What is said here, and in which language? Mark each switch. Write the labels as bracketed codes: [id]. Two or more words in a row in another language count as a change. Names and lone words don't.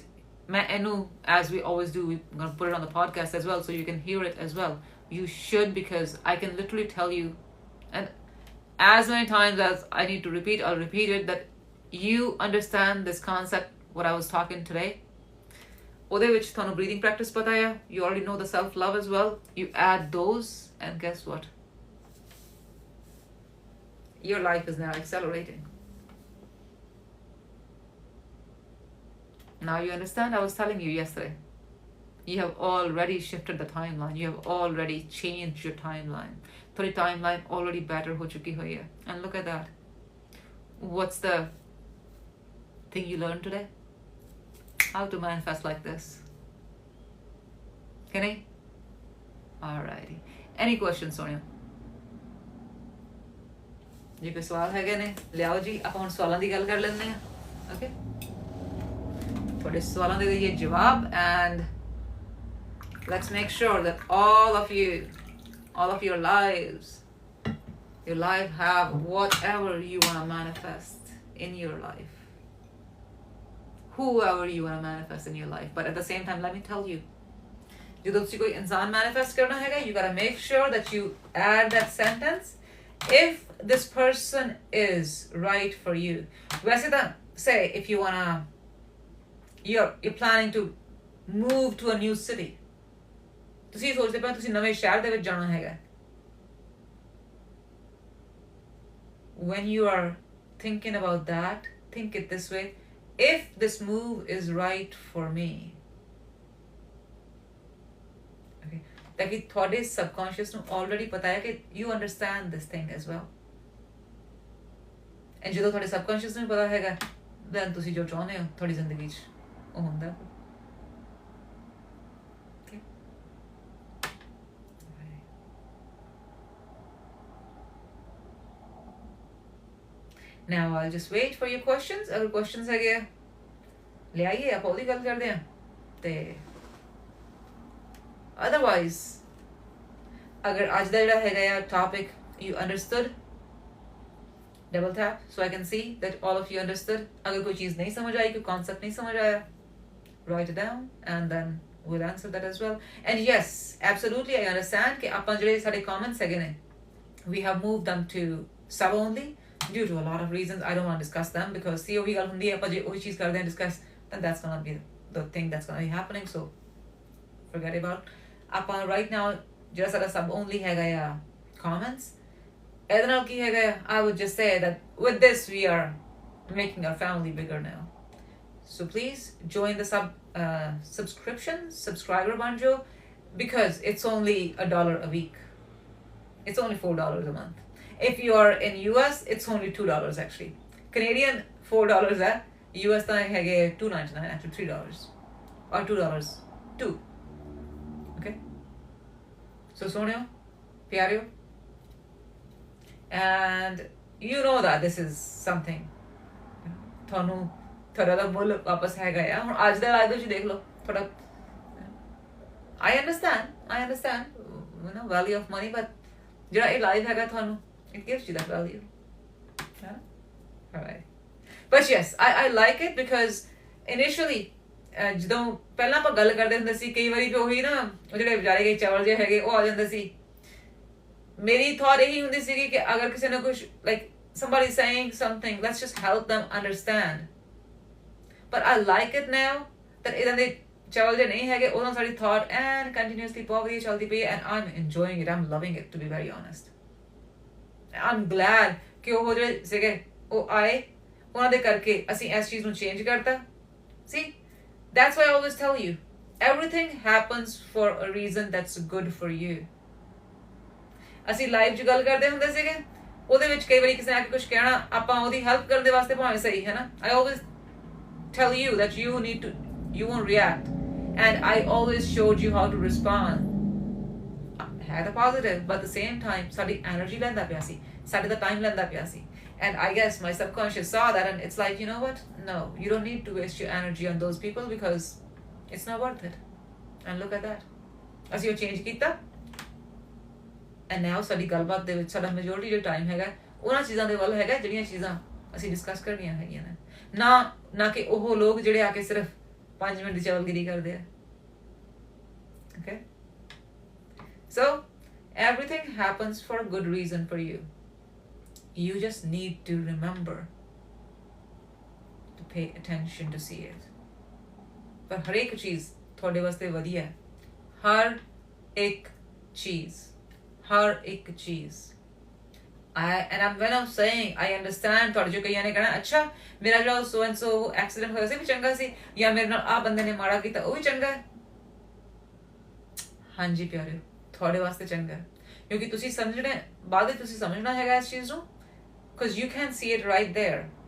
[en] As we always do, we're going to put it on the podcast as well so you can hear it as well. You should, because I can literally tell you, and as many times as I need to repeat, I'll repeat it, that you understand this concept, what I was talking today. [pa] ਉਹਦੇ ਵਿੱਚ ਤੁਹਾਨੂੰ breathing practice ਪਤਾ ਹੈ. [en] You already know the self-love as well. You add those and guess what? Your life is now accelerating. Now you understand? I was telling you yesterday. You have already shifted the timeline. You have already changed your timeline. Your timeline already better [hi] हो चुकी हुई है. [en] And look at that. What's the thing you learned today? How to manifest like this. Can I? Alrighty. Any questions, Sonia? [pa] ਜੇ ਕੋਈ ਸਵਾਲ ਹੈਗੇ ਨੇ ਲਿਆਓ ਜੀ, ਆਪਾਂ ਹੁਣ ਸਵਾਲਾਂ ਦੀ ਗੱਲ ਕਰ ਲੈਂਦੇ ਹਾਂ. ਓਕੇ, ਤੁਹਾਡੇ ਸਵਾਲਾਂ ਦੇ ਦਈਏ ਜਵਾਬ, [en] and let's make sure that all of your life have whatever you want to manifest in your life, whoever you want to manifest in your life. But at the same time, let me tell you, [pa] ਜਦੋਂ ਤੁਸੀਂ ਕੋਈ ਇਨਸਾਨ manifest ਕਰਨਾ ਹੈਗਾ, [en] you gotta make sure that you add that sentence, if this person is right for you. [pa] ਵੈਸੇ ਤਾਂ [en] say if you wanna, you're planning to move to a new city, [pa] ਤੁਸੀਂ ਸੋਚਦੇ ਪਏ ਤੁਸੀਂ ਨਵੇਂ ਸ਼ਹਿਰ ਦੇ ਵਿੱਚ ਜਾਣਾ ਹੈਗਾ. [en] When you are thinking about that, think it this way: if this move is right for me. Okay, that [pa] ਕਿ ਤੁਹਾਡੇ subconscious ਨੂੰ already ਪਤਾ ਹੈ ਕਿ [en] you understand this thing as well. [pa] And ਜਦੋਂ ਤੁਹਾਡੇ subconscious ਨੂੰ ਪਤਾ ਹੈਗਾ, then ਤੁਸੀਂ ਜੋ ਚਾਹੁੰਦੇ ਹੋ ਤੁਹਾਡੀ ਜ਼ਿੰਦਗੀ 'ਚ ਉਹ ਹੁੰਦਾ. [en] Okay. Now I'll just wait for your questions. [pa] अगर questions ਹੈਗੇ ਆ [hi] ले आइए, [pa] आप ਉਹਦੀ ਗੱਲ ਕਰਦੇ ਹਾਂ. [en] ਤੇ otherwise, [pa] ਅਗਰ ਅੱਜ ਦਾ ਜਿਹੜਾ ਹੈਗਾ ਆ [en] topic you understood, double tap so I can see that all of you understood. [hi] अगर कोई चीज़ नहीं समझ आई, कोई concept नहीं समझ आया, [en] write it down and then we'll answer that as well. And yes, absolutely, I understand कि [pa] ਆਪਾਂ ਜਿਹੜੇ ਸਾਡੇ comments ਹੈਗੇ ਨੇ, [en] we have moved them to sub only due to a lot of reasons. I don't want to discuss them because see [pa] ਉਹੀ ਗੱਲ ਹੁੰਦੀ ਹੈ, ਆਪਾਂ ਜੇ ਉਹੀ ਚੀਜ਼ ਕਰਦੇ ਹਾਂ [en] discuss, then that's gonna be the thing that's gonna be happening, so forget about. [pa] ਆਪਾਂ [en] right now [pa] ਜਿਹੜਾ ਸਾਡਾ [en] sub only [pa] ਹੈਗਾ ਆ comments, ਇਹਦੇ ਨਾਲ ਕੀ ਹੈਗਾ, [en] I would just say that with this we are making our family bigger now. So please join the subscriber bun jo, because it's only $1 a week. It's only $4 a month. If you are in US, it's only $2 actually. Canadian $4 है, US [pa] ਤਾਂ ਹੈਗੇ [en] $2.99 actually, $3 or $2 too. Okay. So [pa] ਸੋਹਣਿਓ, ਪਿਆਰਿਓ, [en] and you know that this is something [pa] ਤੁਹਾਨੂੰ ਥੋੜਾ ਦਾ ਮੁੱਲ ਵਾਪਸ ਹੈਗਾ ਆ. ਹੁਣ ਅੱਜ ਦਾ ਲਾਈਵ ਵਿੱਚ ਦੇਖ ਲਓ ਥੋੜਾ. [en] I understand you know value of money, but [pa] ਜਿਹੜਾ ਇਹ ਲਾਈਵ ਹੈਗਾ ਤੁਹਾਨੂੰ, [en] it gives you that value. Alright. But yes, I like it because initially [pa] ਜਦੋਂ ਪਹਿਲਾਂ ਆਪਾਂ ਗੱਲ ਕਰਦੇ ਹੁੰਦੇ ਸੀ, ਕਈ ਵਾਰੀ ਉਹੀ ਨਾ ਉਹ ਜਿਹੜੇ ਵਿਚਾਰੇ ਗਏ ਚਾਵਲ ਜਿਹੇ ਹੈਗੇ ਉਹ ਆ ਜਾਂਦੇ ਸੀ. ਮੇਰੀ thought ਇਹੀ ਹੁੰਦੀ ਸੀਗੀ ਕਿ ਅਗਰ ਕਿਸੇ ਨੇ ਕੁਛ [en] like somebody saying something, let's just help them understand. But I like it now that [pa] ਇਦਾਂ ਦੇ ਚਾਵਲ ਜੇ ਨਹੀਂ ਹੈਗੇ, ਉਹਨਾਂ ਸਾਡੀ [en] thought and continuously [pa] ਬਹੁਤ ਚੱਲਦੀ ਪਈ, [en] and I'm enjoying it, I'm loving it, to be very honest. I'm glad [pa] ਕਿ ਉਹ ਜਿਹੜੇ ਸੀਗੇ ਉਹ ਆਏ, ਉਹਨਾਂ ਦੇ ਕਰਕੇ ਅਸੀਂ ਇਸ ਚੀਜ਼ ਨੂੰ change ਕਰਤਾ. [en] See, that's why I always tell you, everything happens for a reason that's good for you. [pa] ਅਸੀਂ ਲਾਈਵ 'ਚ ਗੱਲ ਕਰਦੇ ਹੁੰਦੇ ਸੀਗੇ, ਉਹਦੇ ਵਿੱਚ ਕਈ ਵਾਰੀ ਕਿਸੇ ਨੇ ਆ ਕੇ ਕੁਝ ਕਹਿਣਾ, ਆਪਾਂ ਉਹਦੀ ਹੈਲਪ ਕਰਨ ਦੇ ਵਾਸਤੇ ਭਾਵੇਂ ਸਹੀ ਹੈ ਨਾ, [en] I always tell you that you won't react, and I always showed you how to respond. Had a positive, but at the same time [pa] ਸਾਡੀ energy ਲੈਂਦਾ ਪਿਆ ਸੀ, ਸਾਡੇ ਦਾ time ਲੈਂਦਾ ਪਿਆ ਸੀ, [en] And I guess my subconscious saw that, and it's like, you know what? No, you don't need to waste your energy on those people because it's not worth it. And look at that. [pa] ਅਸੀਂ ਉਹ ਚੇਂਜ ਕੀਤਾ, [en] and now [pa] ਸਾਡੀ ਗੱਲਬਾਤ ਦੇ ਵਿੱਚ ਸਾਡਾ ਮੈਜੋਰਟੀ ਜੋ ਟਾਈਮ ਹੈਗਾ ਉਹਨਾਂ ਚੀਜ਼ਾਂ ਦੇ ਵੱਲ ਹੈਗਾ ਜਿਹੜੀਆਂ ਚੀਜ਼ਾਂ ਅਸੀਂ ਡਿਸਕਸ ਕਰਨੀਆਂ ਹੈਗੀਆਂ ਨੇ, ਨਾ ਕਿ ਉਹ ਲੋਕ ਜਿਹੜੇ ਆ ਕੇ ਸਿਰਫ 5 ਮਿੰਟ ਦੀ ਚਵਲਗਿਰੀ ਕਰਦੇ ਆ. [en] Okay? So, everything happens for a good reason for you. You just need to remember to pay attention to see it. [pa] ਪਰ ਹਰ ਇੱਕ ਚੀਜ਼ ਤੁਹਾਡੇ ਵਾਸਤੇ ਵਧੀਆ ਹੈ. ਹਰ ਇੱਕ ਚੀਜ਼. [en] When I'm saying I understand, [pa] ਤੁਹਾਡੇ ਜੋ ਕਈਆਂ ਨੇ ਕਹਿਣਾ ਅੱਛਾ ਮੇਰਾ ਜਿਹੜਾ [en] so and so [pa] ਐਕਸੀਡੈਂਟ ਹੋਇਆ ਸੀ ਵੀ ਚੰਗਾ ਸੀ, ਜਾਂ ਮੇਰੇ ਨਾਲ ਆ ਬੰਦੇ ਨੇ ਮਾੜਾ ਕੀਤਾ ਉਹ ਵੀ ਚੰਗਾ ਹੈ. ਹਾਂਜੀ ਪਿਆਰਿਓ, ਤੁਹਾਡੇ ਵਾਸਤੇ ਚੰਗਾ ਹੈ ਕਿਉਂਕਿ ਤੁਸੀਂ ਸਮਝਣਾ, ਬਾਅਦ ਵਿੱਚ ਤੁਸੀਂ ਸਮਝਣਾ ਹੈਗਾ ਇਸ ਚੀਜ਼ ਨੂੰ, [en] because you can see it right there.